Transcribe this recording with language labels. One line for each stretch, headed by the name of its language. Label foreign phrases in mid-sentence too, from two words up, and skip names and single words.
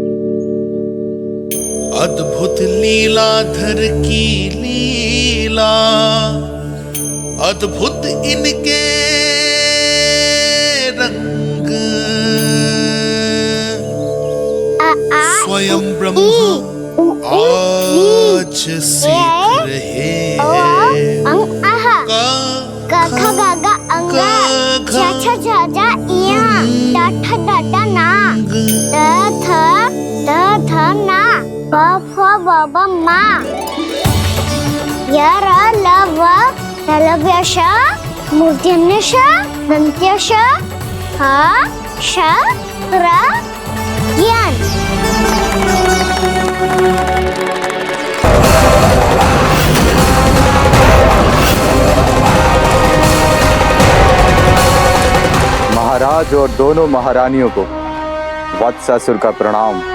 Hindi: अद्भुत लीलाधर की लीला, अद्भुत इनके रंग, स्वयं ब्रह्म आज सीख रहे हैं। टा ठ टा टा ना थ ना प फ ब ब मा य र ल व लव्य श मूर्धन्य श दन्त्य श ह श र ज्ञान। महाराज और दोनों महारानियों को वत्सासुर का प्रणाम।